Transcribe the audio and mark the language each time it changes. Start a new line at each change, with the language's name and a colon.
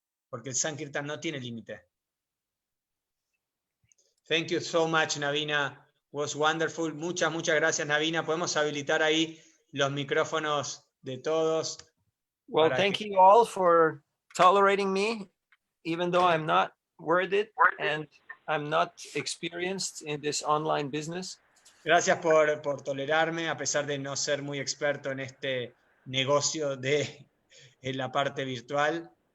Spanish: Porque el Sankirtan no tiene límite.
English: Thank you so much, Navina. Was wonderful.
Spanish: Muchas gracias, Navina. Podemos habilitar ahí los micrófonos de todos.
English: Well, thank you all for tolerating me, even though I'm not worthy and I'm not experienced in this online business.
Spanish: Gracias por tolerarme, a pesar de no ser muy experto en este negocio en la parte virtual.